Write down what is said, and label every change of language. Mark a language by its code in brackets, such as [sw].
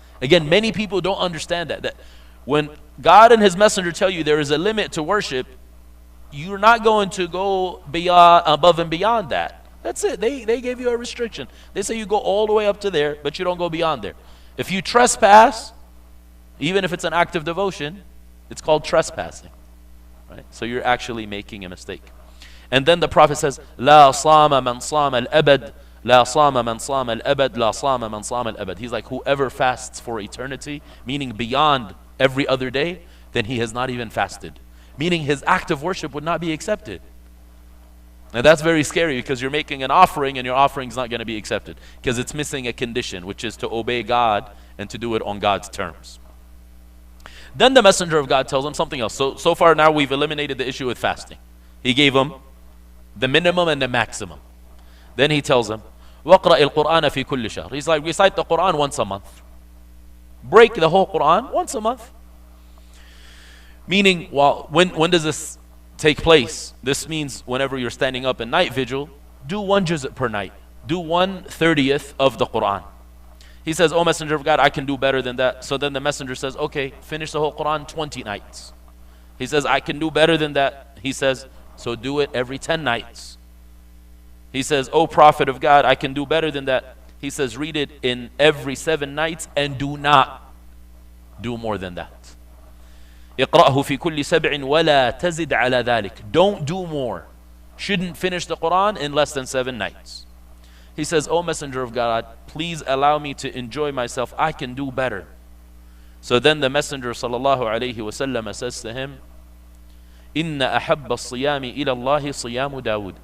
[en] Again, many people don't understand that when God and his messenger tell you there is a limit to worship, you're not going to go beyond, above and beyond that. That's it. They gave you a restriction. They say you go all the way up to there, but you don't go beyond there. If you trespass, even if it's an act of devotion, it's called trespassing. Right? So you're actually making a mistake. And then the Prophet says, [ar] لا صام من صام الأبد لا صام من صام الأبد لا صام من صام الأبد. [en] He's like, whoever fasts for eternity, meaning beyond every other day, then he has not even fasted. Meaning his act of worship would not be accepted. Now that's very scary because you're making an offering and your offering is not going to be accepted because it's missing a condition, which is to obey God and to do it on God's terms. Then the messenger of God tells him something else. So far now we've eliminated the issue with fasting. He gave him the minimum and the maximum. Then he tells him, [ar] وَقْرَأِ الْقُرْآنَ فِي كُلِّ شَهْرٍ. [en] He's like, recite the Quran once a month. Break the whole Quran once a month. Meaning, well, when does this take place? This means whenever you're standing up in night vigil, do 1 juz' per night. Do 1/30th of the Quran. He says, O Messenger of God, I can do better than that. So then the messenger says, okay, finish the whole Quran 20 nights. He says, I can do better than that. He says, so do it every 10 nights. He says, O Prophet of God, I can do better than that. He says, read it in every 7 nights and do not do more than that. [ar] اقرأه في كل 7 ولا تزد على ذلك. [en] Don't do more. Shouldn't finish the Quran in less than 7 nights. He says, O Messenger of God, please allow me to enjoy myself. I can do better. So then the Messenger sallallahu alayhi wasallam says to him, [ar] إِنَّ أَحَبَّ الصِّيَامِ إِلَى اللَّهِ صِيَامُ دَاوُدَ.